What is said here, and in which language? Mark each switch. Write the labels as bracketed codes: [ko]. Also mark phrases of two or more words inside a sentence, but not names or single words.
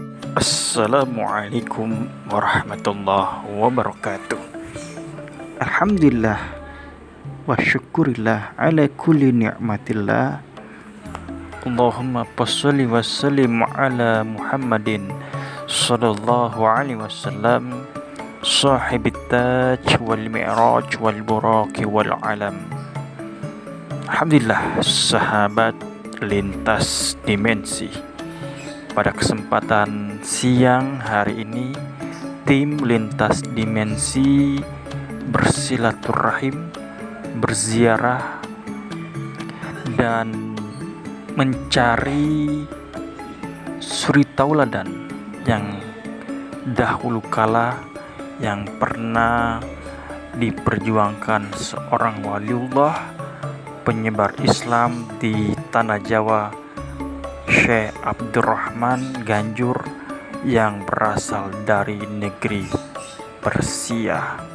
[ar] السلام عليكم ورحمة الله وبركاته. الحمد لله والشكر لله على كل نعمة الله. اللهم صل وسلم على محمد صلى الله عليه وسلم, صاحب التاج والمعراج والبراق والعلم. الحمد لله, [id] sahabat lintas dimensi. Pada kesempatan siang hari ini, tim lintas dimensi bersilaturahim, berziarah, dan mencari suri tauladan yang dahulu kala yang pernah diperjuangkan seorang waliullah penyebar Islam di tanah Jawa, Syekh Abdurrahman Ganjur, yang berasal dari negeri Persia.